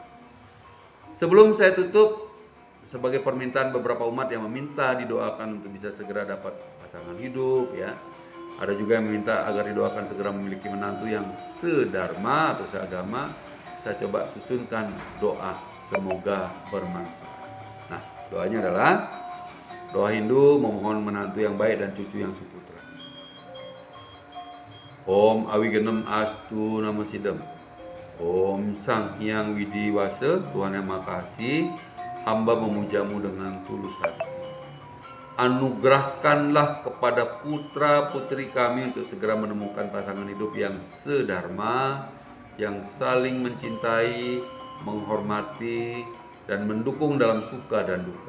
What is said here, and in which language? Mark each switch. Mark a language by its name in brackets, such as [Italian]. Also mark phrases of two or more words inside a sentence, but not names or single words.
[Indonesian] Sebelum saya tutup, sebagai permintaan beberapa umat yang meminta didoakan untuk bisa segera dapat pasangan hidup ya. Ada juga yang meminta agar didoakan segera memiliki menantu yang sedharma atau seagama. Saya coba susunkan doa, semoga bermanfaat. Nah, doanya adalah doa Hindu memohon menantu yang baik dan cucu yang suputra. [Sanskrit] Om Awigenem Astu Nama Sidam. [Indonesian] Om Sang Hyang Widiwasa, Tuhan yang Maha Kasih, hamba memujamu dengan tulus hati. Anugerahkanlah kepada putra putri kami untuk segera menemukan pasangan hidup yang sedharma, yang saling mencintai, menghormati, dan mendukung dalam suka dan duka.